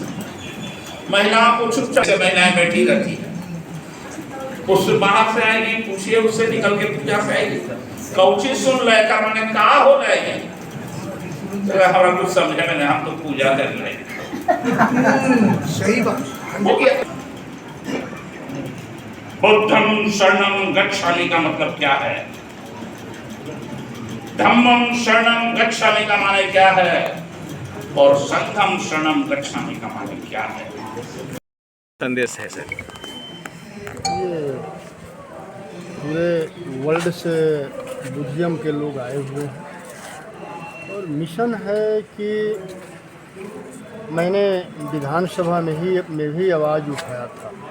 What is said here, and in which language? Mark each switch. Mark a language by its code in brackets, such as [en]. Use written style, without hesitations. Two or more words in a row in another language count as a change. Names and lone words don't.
[hi] महिलाओं को चुपचाप से महिलाएं बैठी रहती है, उससे बाहर से आएगी, पूछिए उससे, निकल के पूजा से आएगी, कौची सुन ले का मैंने कहा हो जाएगी, हमारा कुछ समझे में नहीं, हम तो पूजा कर रहे हैं। सही बात हो गया। [pi] बुद्धम शरणं गच्छामि [hi] का मतलब क्या है? [pi] धम्मम शरणं गच्छामि [hi] का माने क्या है? और [pi] संघम शरणं गच्छामि [hi] का माने क्या है? संदेश है सर। ये पूरे वर्ल्ड से बुद्धिज्म के लोग आए हुए हैं और मिशन है कि मैंने विधानसभा में भी आवाज़ उठाया था,